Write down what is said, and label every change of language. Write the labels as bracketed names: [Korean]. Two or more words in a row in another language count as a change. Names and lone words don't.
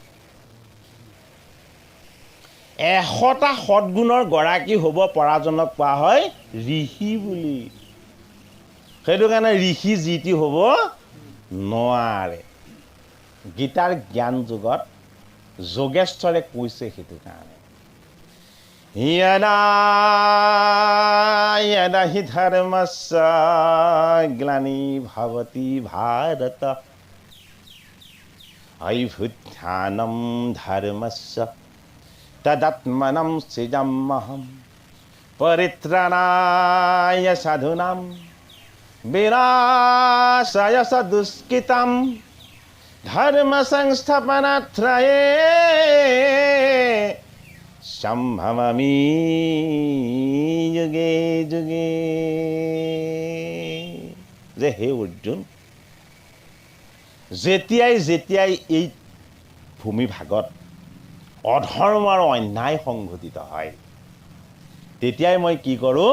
[Assamese] 100টা সদ্গুণৰ গৰাকী হ'ব পৰাজনক কোৱা হয় ঋষি বুলি। সেইটো কাৰণে ঋষি যিটি হ'ব নোৱাৰে। গীতাৰ জ্ঞান যুগত যোগেশ্বৰে কৈছে সেইটো কাৰণে। [Sanskrit] यदा हि धर्मस्य ग्लानिर्भवति भारत अभ्युत्थानं धर्मस्य तदात्मनं सृजाम्यहं परित्राणाय साधूनां विनाशाय दुष्कृतं धर्म संस्थापनार्थाय सम्भवामि युगे युगे। [Assamese] যে হে অৰ্জুন, যেতিয়াই যেতিয়াই এই ভূমিভাগত অধৰ্ম আৰু অন্যায় সংঘটিত হয়, তেতিয়াই মই কি কৰোঁ?